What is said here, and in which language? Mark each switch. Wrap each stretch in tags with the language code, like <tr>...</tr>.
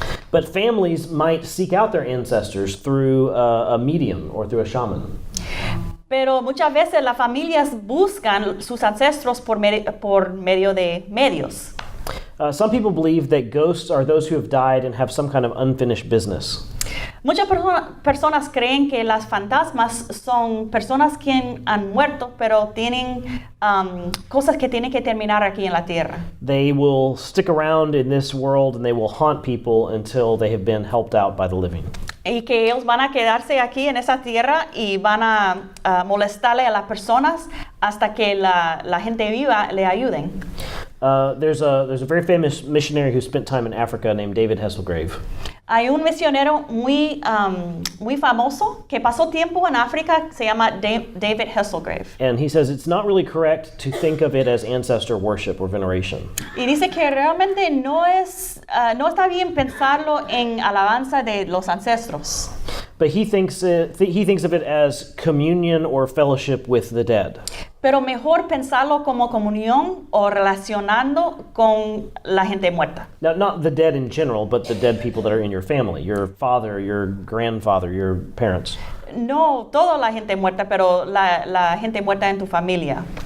<en>But families might seek out their ancestors through a medium or through a shaman.</en> <es>Pero muchas veces las familias buscan sus ancestros por medio de medios.</es> <en>Some people believe that ghosts are those who have died and have some kind of unfinished business.</en> <es>Muchas personas creen que las fantasmas son personas que han muerto, pero tienen cosas que tienen que terminar aquí en la tierra.</es> <en>They will stick around in this world and they will haunt people until they have been helped out by the living.</en> <es>Y que ellos van a quedarse aquí en esa tierra y van a molestarle a las personas hasta que la gente viva le ayuden.</es> <en>There's a very famous missionary who spent time in Africa named David Hasselgrave.</en> <es>Hay un misionero muy famoso que pasó tiempo en África, se llama David Hasselgrave.</es> <en>And he says it's not really correct to think of it as ancestor worship or veneration.</en> <es>Y dice que realmente no está bien pensarlo en alabanza de los ancestros.</es> <en>But he thinks of it as communion or fellowship with the dead.</en> <es>Pero mejor pensarlo como comunión o relacionando con la gente muerta.</es> <en>Now, not the dead in general, but the dead people that are in your family, your father, your grandfather, your parents.</en> <es>No toda la gente muerta, pero la gente muerta en tu familia.</es>